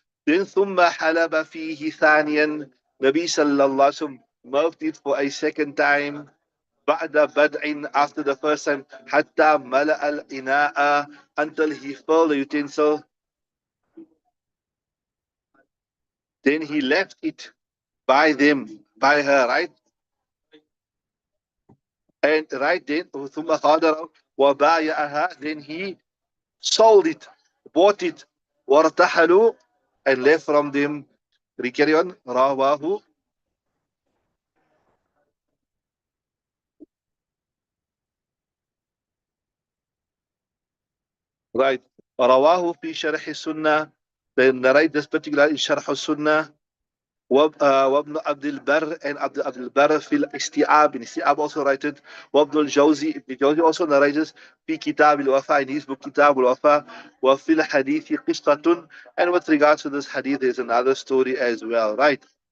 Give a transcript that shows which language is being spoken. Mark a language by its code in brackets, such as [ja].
[en] Then [ar] ثُمَّ حَلَبَ فِيهِ ثَانِيًا. [en] Nabi sallallahu alaihi wasallam milked it for a second time. [ar] بعد بدء, [en] after the first time. [ar] حتى ملأ الإناء, [en] until he filled the utensil. Then he left it by them, by her, right? And right then, [ar] ثم غادر وبايعها, [en] then he sold it, bought it, [ar] وارتحلوا, [en] and left from them. Carry on. [ar] رواه. [en] Right. [ar] رواه في شرح السنة. [en] Then narrate this particular in شرح السنة. [ar] وابن عبد البر [en] and [ar] عبد البر في الاستيعاب. [en] In استيعاب also written. [ar] وابن الجوزي, [en] Ibn Jawzi also narrates [ar] في كتاب الوفاء, [en] in his book كتاب الوفاء. [ar] وفي الحديث قصة. [en] And with regards to this hadith, there's another story as well, right?